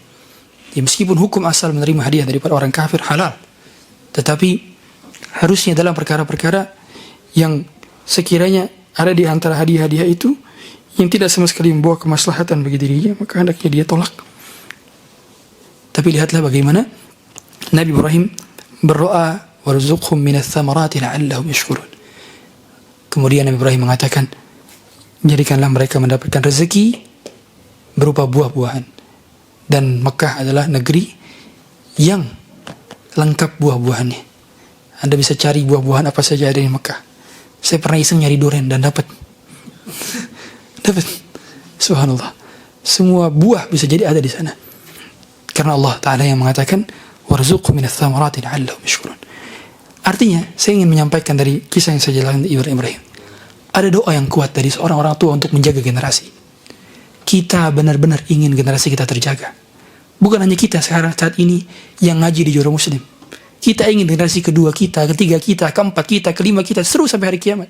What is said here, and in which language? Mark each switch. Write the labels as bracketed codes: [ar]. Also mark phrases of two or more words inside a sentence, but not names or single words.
[id] Ya, meskipun hukum asal menerima hadiah daripada orang kafir halal, tetapi harusnya dalam perkara-perkara yang sekiranya ada di antara hadiah-hadiah itu yang tidak sama sekali membawa kemaslahatan bagi dirinya, maka hendaknya dia tolak. Tapi lihatlah bagaimana Nabi Ibrahim berdoa, [ar] وارزقهم من الثمرات لعلهم يشكرون. [id] Kemudian Nabi Ibrahim mengatakan, jadikanlah mereka mendapatkan rezeki berupa buah-buahan. Dan Mekah adalah negeri yang lengkap buah-buahannya. Anda bisa cari buah-buahan apa saja ada di Mekah. Saya pernah iseng nyari durian dan dapat. Subhanallah. Semua buah bisa jadi ada di sana. Karena Allah Ta'ala yang mengatakan [ar] وارزقهم من الثمرات لعلهم يشكرون. [id] Artinya, saya ingin menyampaikan dari kisah yang saya jelaskan di Ibrahim. Ada doa yang kuat dari seorang orang tua untuk menjaga generasi. Kita benar-benar ingin generasi kita terjaga. Bukan hanya kita sekarang saat ini yang ngaji di Juro Muslim. Kita ingin generasi kedua kita, ketiga kita, keempat kita, kelima kita, seterus sampai hari kiamat.